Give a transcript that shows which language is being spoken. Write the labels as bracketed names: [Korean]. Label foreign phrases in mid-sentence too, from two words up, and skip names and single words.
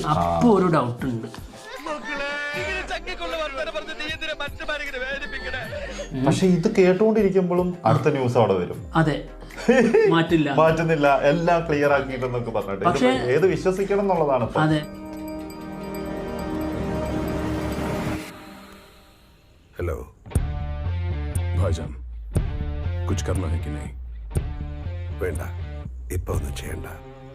[Malayalam] അപ്പോൾ ഒരു ഡൗട്ട് ഉണ്ട്. പക്ഷെ ഇത് കേട്ടുകൊണ്ടിരിക്കുമ്പോഴും അടുത്ത ന്യൂസ് അവിടെ വരും. അതെ, മാറ്റുന്നില്ല, എല്ലാം ക്ലിയർ ആക്കിയിട്ടെന്നൊക്കെ പറഞ്ഞിട്ട് ഏത് വിശ്വസിക്കണം എന്നുള്ളതാണ്. അതെ. [Hindi] हेलो भाईजान, कुछ करना है कि नहीं? [Malayalam] വേണ്ട, ഇപ്പൊ ഒന്നും ചെയ്യണ്ട.